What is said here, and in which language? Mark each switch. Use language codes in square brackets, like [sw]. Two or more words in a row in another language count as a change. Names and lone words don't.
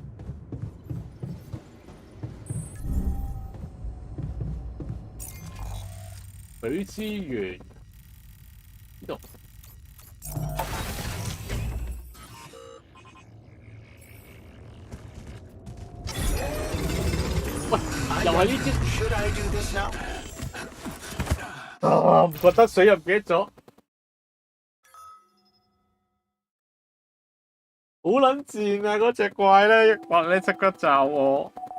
[yue] 水資源呢度。喂，又係呢支。 [en] Should I do this now? [yue] 啊！唔覺得水又唔記得咗，好撚賤啊！嗰隻怪咧，一掘咧即刻罩我。